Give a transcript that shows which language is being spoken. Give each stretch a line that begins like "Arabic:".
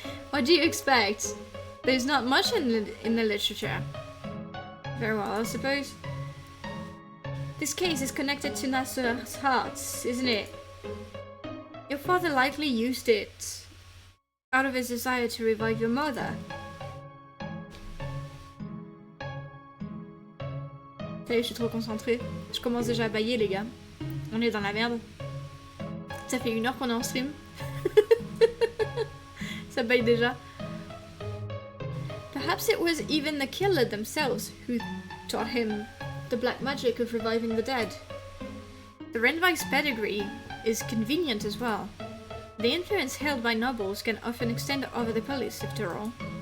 English: What do you expect? There's not much in the literature. Very well, I suppose. This case is connected to Nasserach's heart, isn't it? Your father likely used it out of his desire to revive your mother.
French: Ça y est, je suis trop concentrée. Je commence déjà à bailler, les gars. On est dans la merde. Ça fait 1 heure qu'on est en stream. Ça baille déjà.
English: Perhaps it was even the killer themselves who taught him the black magic of reviving the dead. The Renvai's pedigree is convenient as well. The influence held by nobles can often extend over the police, after all.